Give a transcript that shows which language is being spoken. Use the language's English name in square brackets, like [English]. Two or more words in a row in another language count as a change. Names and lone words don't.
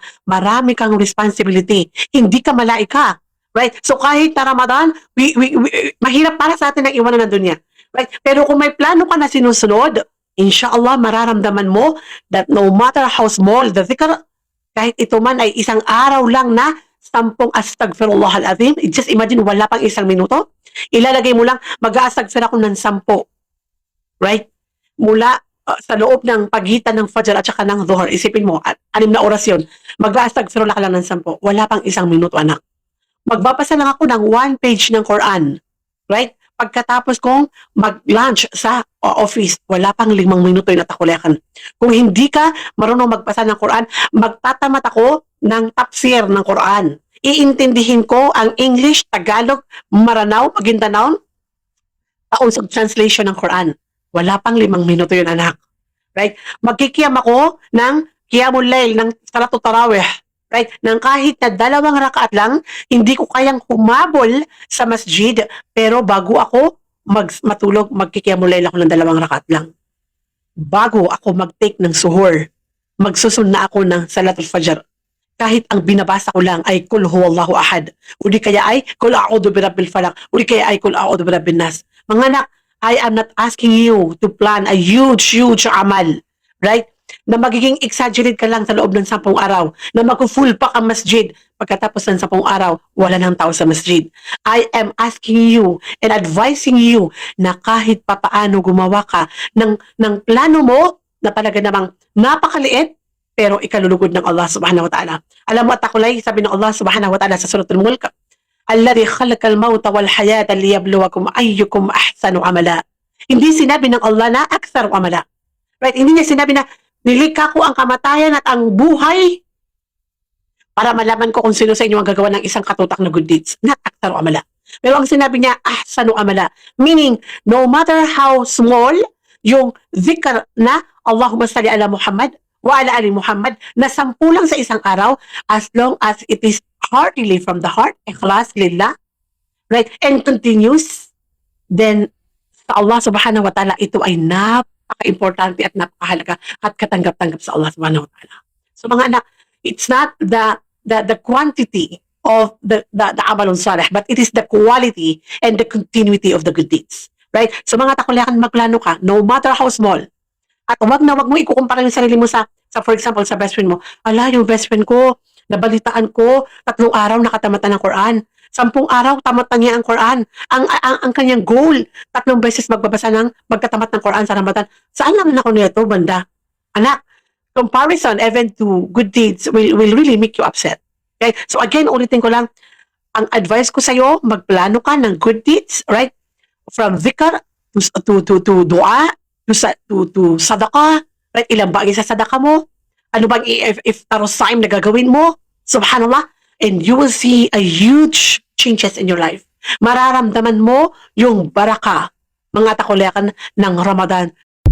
[Filipino] Marami kang responsibility. Hindi ka malaika. Right? So kahit na Ramadan, mahirap para sa atin ang iwanan ng dunya. Right? Pero kung may plano ka na sinusunod, inshallah mararamdaman mo [English] that no matter how small the dhikr, [Filipino] kahit ito man ay isang araw lang na 10 [Arabic] أستغفر الله العظيم, [English] just imagine [Filipino] wala pang 1 minuto, ilalagay mo lang, mag-aastagfir ako ng 10. Right? Mula sa loob ng pagitan ng Fajr at saka ng Dhuhr, isipin mo, 6 na oras yun, mag-aastagfirullah ka lang ng 10, wala pang 1 minuto, anak. Magbabasa lang ako ng 1 page ng Quran. Right? Pagkatapos kong mag-lunch sa office, wala pang 5 minuto yung natakulekan. Kung hindi ka marunong magbasa ng Quran, magtatamat ako ng tafsir ng Quran. Iintindihin ko ang English, Tagalog, Maranao, Maguindanao, taon translation ng Quran. Wala pang 5 minuto yun, anak. Right? Magkikiyam ako ng [Arabic] قيام الليل, ng صلاة التراويح. Right? [Filipino] Nang kahit na 2 rakaat lang, hindi ko kayang humabol sa masjid, pero bago ako matulog, magkikiyamul layl ako ng 2 rakaat lang. Bago ako mag-take ng suhur, magsusunna ako ng [Arabic] صلاة الفجر. [Filipino] Kahit ang binabasa ko lang ay [Arabic] قل هو الله أحد, [Filipino] o di kaya ay [Arabic] قل أعوذ برب الفلق, [Filipino] o di kaya ay [Arabic] قل أعوذ برب الناس. [Filipino] Mga anak, [English] I am not asking you to plan a huge amal, right? [Filipino] Na magiging exaggerate ka lang sa loob ng 10 araw, na mag- [English] full pack [Filipino] ang masjid, pagkatapos ng 10 araw, wala nang tao sa masjid. [English] I am asking you and advising you [Filipino] na kahit papaano gumawa ka ng plano mo na talaga namang napakaliit, pero ikalulugod ng Allah [Arabic] سبحانه وتعالى. [Filipino] Alam mo at takulay, sabi ng [Arabic] Allah سبحانه وتعالى sa suratul Mulk, الذي خلق الموت والحياة ليبلوكم أيكم أحسن عملا. [Filipino] Hindi sinabi ng Allah na [Arabic] أكثر عملا. [Filipino] Right? Hindi niya sinabi na nilikha ko ang kamatayan at ang buhay para malaman ko kung sino sa inyo ang gagawa ng isang katutak na [English] good deeds. [Arabic] Not أكثر عملا. [Filipino] Pero ang sinabi niya, [Arabic] أحسن عملا. Meaning, [English] no matter how small [Arabic] yung zikr na اللهم صل على محمد وعلى آل محمد [Filipino] na 10 lang sa isang araw, [English] as long as it is heartily from the heart, [Arabic] إخلاص لله, [English] right, and continues, then sa Allah [Arabic] سبحانه وتعالى, [Filipino] ito ay napaka-importante at napakahalaga at katanggap-tanggap sa Allah [Arabic] سبحانه وتعالى. [Filipino] So mga anak, [English] it's not the quantity of the [Arabic] عمل صالح, [English] but it is the quality and the continuity of the good deeds. [Filipino] Right? So mga takulyakan, magplano ka, [English] no matter how small. [Filipino] At wag mo ikukumpara yung sarili mo sa for example, sa [English] best friend [Filipino] mo. Ala, yung [English] best friend [Filipino] ko, nabalitaan ko, 3 araw nakatamatan ng Quran. 10 araw, tamatan niya ang Quran. Ang kanyang goal, 3 beses magkatamat ng Quran sa Ramadan. Saan naman ako nito, banda? Anak, [English] comparison even to good deeds will really make you upset. Okay? So again, [Filipino] ulitin ko lang, ang advice ko sa'yo, magplano ka ng [English] good deeds, [Filipino] right? [English] From dhikr to dua, to sadaqah, right? [Filipino] Ilang bagay sa sadaqah mo? Ano bang if tarosaim na gagawin mo? Subhanallah. [English] And you will see a huge changes in your life. [Filipino] Mararamdaman mo yung baraka, mga takulekan ng Ramadan